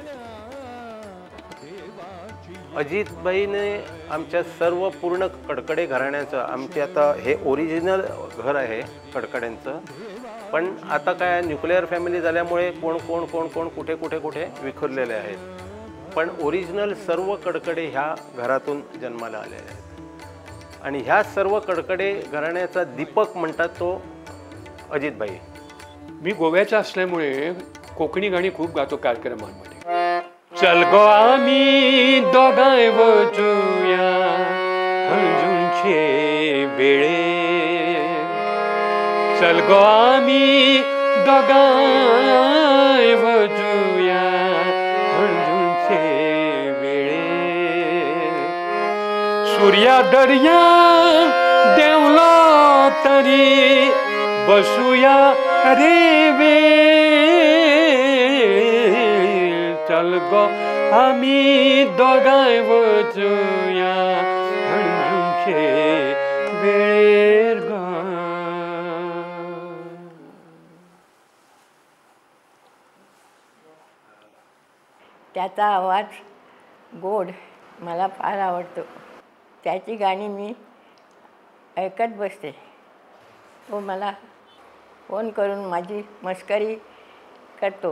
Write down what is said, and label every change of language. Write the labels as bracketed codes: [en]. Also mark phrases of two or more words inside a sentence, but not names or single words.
[mr] अजितबाईने आमच्या सर्व पूर्ण कडकडे घराण्याचं, आमचे आता हे ओरिजिनल घर आहे कडकड्यांचं, पण आता काय [en] nuclear family [mr] झाल्यामुळे कोण कोण कोण कोण कुठे कुठे कुठे विखुरलेले आहेत, पण ओरिजिनल सर्व कडकडे ह्या घरातून जन्माला आलेले आहेत. आणि ह्या सर्व कडकडे घराण्याचा दीपक म्हणतात तो अजितबाई. मी गोव्याचा असल्यामुळे कोकणी गाणी खूप गातो कार्यक्रमांमध्ये. [kok] चल गो आम्ही दोघांय वचूया हंजूंचे वेळे, चल गो आम्ही दोघांय वचूया हंजूंचे वेळे, सूर्या दर्या देवलो तरी बसूया रे वे, चल गो आम्ही दोघांय वचूया हंजूंचे वेळेर ग. [mr] त्याचा आवाज गोड मला फार आवडतो. त्याची गाणी मी ऐकत बसते. तो मला फोन करून माझी मस्करी करतो.